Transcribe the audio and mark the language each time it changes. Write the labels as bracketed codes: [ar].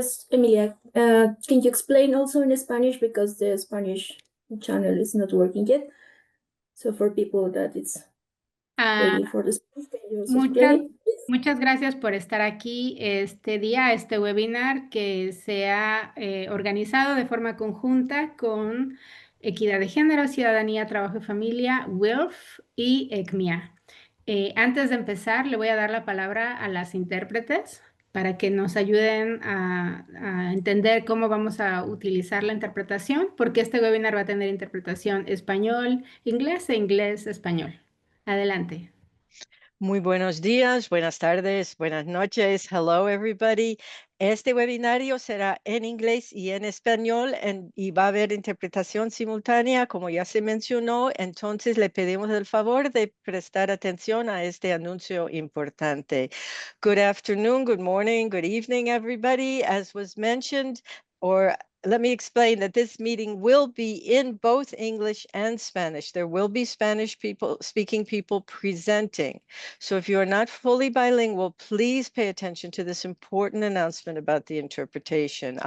[en] Emilia, can you explain also in Spanish, because the Spanish channel is not working yet? So for people that it's waiting for the Spanish, can you also explain it, please? [es] Muchas gracias por estar aquí este día, este webinar que se ha organizado de forma conjunta con Equidad de Género, Ciudadanía, Trabajo y Familia, WILF y ECMIA. Antes de empezar, le voy a dar la palabra a las intérpretes para que nos ayuden a entender cómo vamos a utilizar la interpretación, porque este webinar va a tener interpretación español-inglés e inglés-español. Adelante. Muy buenos días, buenas tardes, buenas noches. [en] Hello, everybody. [es] Este webinario será en inglés y en español y va a haber interpretación simultánea, como ya se mencionó. Entonces, le pedimos el favor de prestar atención a este anuncio importante. [en] Good afternoon, good morning, good evening, everybody. As was mentioned, let me explain that this meeting will be in both English and Spanish. There will be Spanish speaking people presenting. So if you are not fully bilingual, please pay attention to this important announcement about the interpretation.